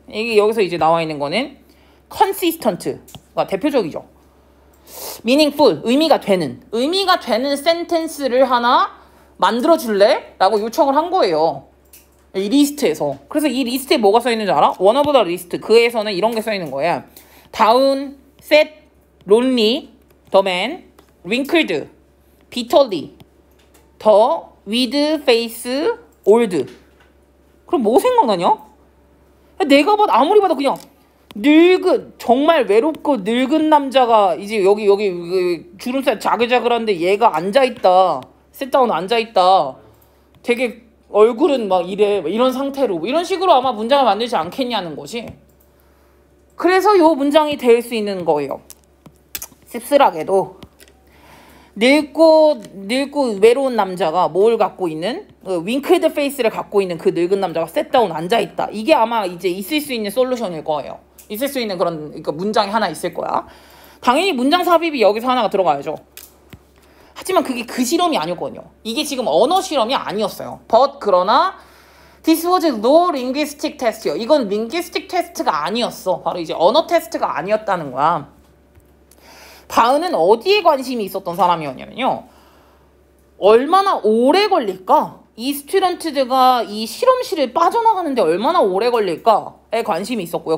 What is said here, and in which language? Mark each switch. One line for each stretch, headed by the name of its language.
Korean: 이게 여기서 이제 나와 있는 거는 consistent가 대표적이죠. meaningful, 의미가 되는 센텐스를 하나 만들어 줄래? 라고 요청을 한 거예요. 이 리스트에서. 그래서 이 리스트에 뭐가 써 있는지 알아?
English: one of the list.
Korean: 그에서는 이런 게 써 있는 거야.
English: down, fat, lonely, the man, wrinkled, bitterly, the, with, face, old.
Korean: 그럼 뭐 생각나냐? 내가 아무리 봐도 그냥 정말 외롭고 늙은 남자가 이제 여기 주름살 자글자글한데 얘가 앉아있다. 셋다운 앉아있다. 되게 얼굴은 막 이래. 이런 상태로. 이런 식으로 아마 문장을 만들지 않겠냐는 것이. 그래서 이 문장이 될 수 있는 거예요. 씁쓸하게도 늙고 외로운 남자가 뭘 갖고 있는 윙크드 페이스를 갖고 있는 그 늙은 남자가 셋다운 앉아있다. 이게 아마 이제 있을 수 있는 솔루션일 거예요. 있을 수 있는 그런 그러니까 문장이 하나 있을 거야. 당연히 문장 삽입이 여기서 하나가 들어가야죠. 하지만 그게 그 실험이 아니었거든요. 이게 지금 언어 실험이 아니었어요.
English: But
Korean: 그러나
English: This was no linguistic test요.
Korean: 이건
English: linguistic test
Korean: 가 아니었어. 바로 이제 언어 테스트가 아니었다는 거야. 바흐는 어디에 관심이 있었던 사람이었냐면요. 얼마나 오래 걸릴까? 이 스튜던트들가 이 실험실을 빠져나가는데 얼마나 오래 걸릴까에 관심이 있었고요.